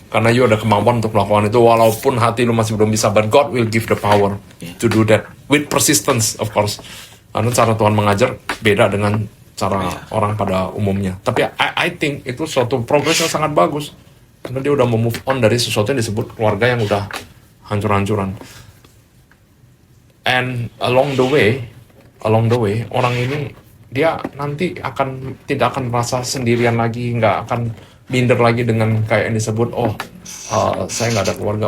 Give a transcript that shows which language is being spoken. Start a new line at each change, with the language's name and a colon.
Indonesian: Karena you ada kemampuan untuk melakukan itu, walaupun hati lu masih belum bisa.
English: But God will give the power to do that with persistence, of course.
Indonesian: Karena cara Tuhan mengajar beda dengan cara orang pada umumnya. Tapi
English: I think
Indonesian: itu suatu progress yang sangat bagus. Karena dia udah
English: move on
Indonesian: dari sesuatu yang disebut keluarga yang udah hancur-hancuran.
English: And along the way,
Indonesian: orang ini dia nanti tidak akan merasa sendirian lagi, nggak akan minder lagi dengan kayak yang disebut, saya nggak ada keluarga.